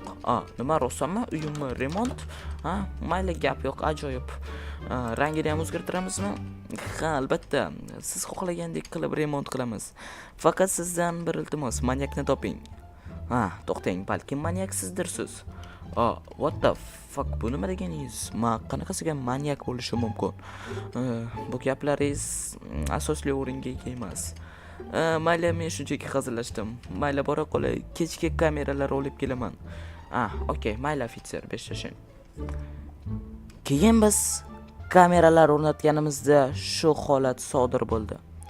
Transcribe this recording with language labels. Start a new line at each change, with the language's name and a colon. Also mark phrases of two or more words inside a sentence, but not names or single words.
Uzbek: Nima rostmi? Uyimni remont? Mayli, gap yo'q, ajoyib. Rangini ham o'zgartiramizmi? Ha, albatta. Siz xohlagandek qilib remont qilamiz. Faqat sizdan bir iltimos, manyakni toping. To'xtang, balki manyak sizdirsiz.
English: What the fuck,
Uzbek: bu nima deganingiz? Men qanaqasiga manyak bo'lishim mumkin? Bu gaplaringiz asosli o'ringa ega emas. Mayli, men shunchaki hazillashdim. Mayli, bora qolay, kechga kameralar olib kelaman. Okey, mayli, ofitser, beshlashing. Keyin biz kameralar o'rnatganimizda shu holat sodir bo'ldi.